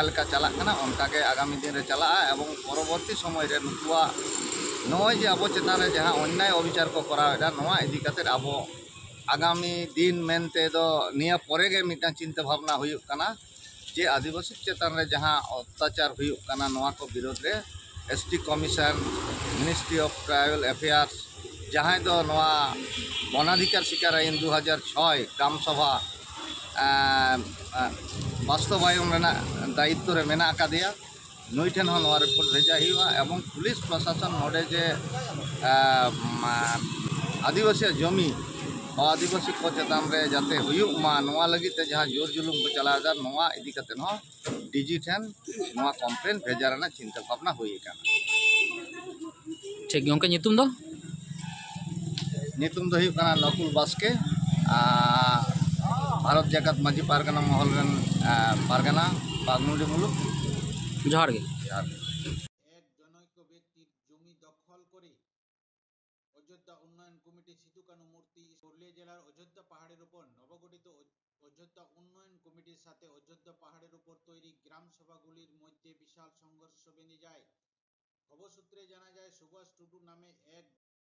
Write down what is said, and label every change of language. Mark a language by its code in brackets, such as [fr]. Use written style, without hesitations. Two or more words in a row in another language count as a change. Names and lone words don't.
[sat] लेका चला कना उनका के आगामी दिन रे चला एवं परवर्ती समय रे नुकुआ नय जे आबो चेतान रे जहाँ अन्याय अविचार को करावेदा नोआ इदी काते आबो आगामी दिन मेनते दो निया परे गे मिटा चिंता भावना हुयुक कना जे आदिवासी चेतान रे जहाँ अत्याचार हुयुक कना नोआ को विरोध रे [en] ST Commission Ministry of Tribal Affairs [sat] जहाँ दो नोआ वनाधिकार शिकार आईन 2006 ग्राम सभा वास्तवायन दायित्व रे मेना आकादिया नई ठेन हो रिपोर्ट [hi] भेजा हुआ [sat] एवं पुलिस प्रशासन नोडे जे आदिवासी जमी और आदिवासी को चेतान रे जाते हुयुक मा नोआ लगी ते जहाँ जोर जुलुम को चलादा नोआ इदी काते न डीजी ठेन नोआ कंप्लेन भेजा रना चिंता भावना हुई काना ठीक गयो के नितुम दो हुयुक काना नकुल बास्के भारत जाकात माझी पारगना महल रन पारगना बागमुंडी मुलुक जोहार गे [bn] এক জনৈক ব্যক্তির জমি দখল করে অযোধ্যা উন্নয়ন কমিটি সিদু কানু মূর্তি পুরুলিয়া জেলার অযোধ্যা পাহাড়ের উপর নবগঠিত অযোধ্যা উন্নয়ন কমিটির সাথে অযোধ্যা পাহাড়ের উপর তৈরি গ্রাম সভাগুলির মধ্য বিশাল সংঘর্ষ বেধে যায় খবর সূত্রে জানা যায় সুভাষ টুডু নামে এক